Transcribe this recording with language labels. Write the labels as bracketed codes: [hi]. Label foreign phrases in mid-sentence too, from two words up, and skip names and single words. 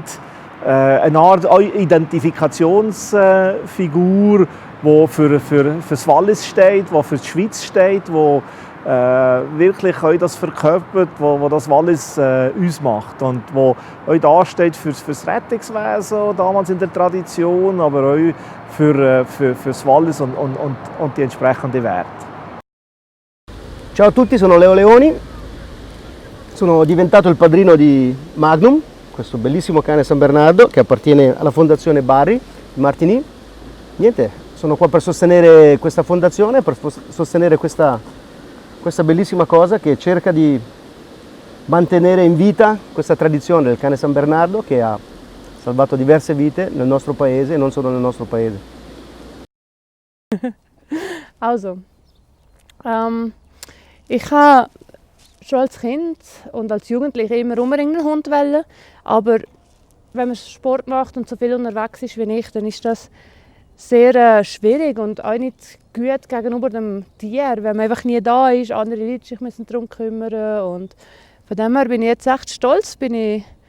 [de] Eine Art Identifikationsfigur, die für das Wallis steht, die für die Schweiz steht, die wirklich das verkörpert, wo das Wallis uns macht und wo auch da steht für das Rettungswesen, damals in der Tradition, aber auch für das Wallis und die entsprechenden Werte. [it] Ciao a tutti, sono Leo Leoni, sono diventato il padrino di Magnum, questo bellissimo cane San Bernardo che appartiene alla fondazione Barry di Martigny. Niente, sono qua per sostenere questa fondazione, per sostenere questa bellissima cosa che cerca di mantenere in vita questa tradizione del cane San Bernardo che ha salvato diverse vite nel nostro paese e non solo nel nostro paese. [de] Also, ich habe schon als Kind und als Jugendliche immer unbedingt einen Hund wollen, aber wenn man Sport macht und so viel unterwegs ist wie ich, dann ist das sehr schwierig und auch nicht gut gegenüber dem Tier, wenn man einfach nie da ist, andere Leute sich müssen darum kümmern und von dem her bin ich jetzt echt stolz, bin ich